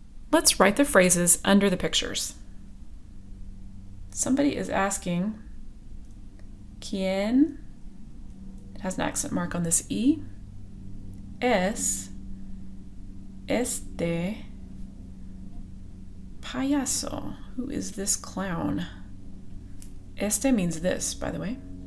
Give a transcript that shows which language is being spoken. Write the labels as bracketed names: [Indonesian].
[English] Let's write the phrases under the pictures. Somebody is asking, ¿quién? It has an accent mark on this E. [Spanish] Es este payaso? [English] Who is this clown? Este means this, by the way.